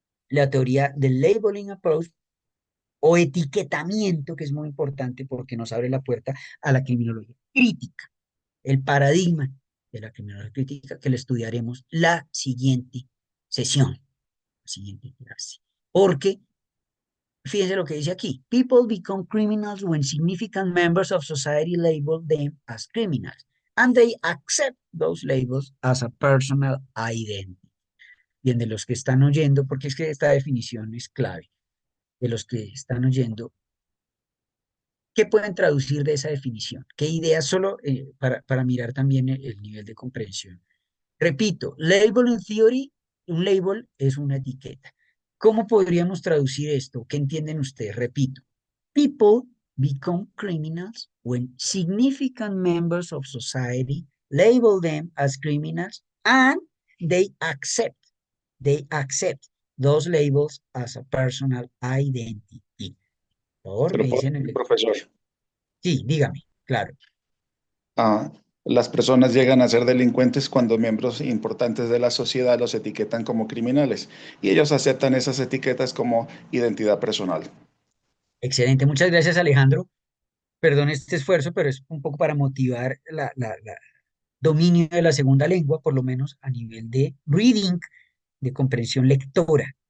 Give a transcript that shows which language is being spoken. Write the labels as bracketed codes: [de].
[es] La teoría del labeling approach o etiquetamiento, que es muy importante porque nos abre la puerta a la criminología crítica, el paradigma de la criminología crítica que le estudiaremos la siguiente sesión, la siguiente clase. Porque, fíjense lo que dice aquí, [en] people become criminals when significant members of society label them as criminals, and they accept those labels as a personal identity. [es] Bien, de los que están oyendo, porque es que esta definición es clave, de los que están oyendo, ¿qué pueden traducir de esa definición? ¿Qué ideas solo para mirar también el nivel de comprensión? Repito, labeling theory, un label es una etiqueta. ¿Cómo podríamos traducir esto? ¿Qué entienden ustedes? [en] Repito, people become criminals when significant members of society label them as criminals and they accept those labels as a personal identity. [es] Por favor, me Pero, dicen profesor, sí, dígame, claro. ah, las personas llegan a ser delincuentes cuando miembros importantes de la sociedad los etiquetan como criminales y ellos aceptan esas etiquetas como identidad personal. Excelente, muchas gracias Alejandro. Perdón este esfuerzo, pero es un poco para motivar la dominio de la segunda lengua, por lo menos a nivel de reading, de comprensión lectora.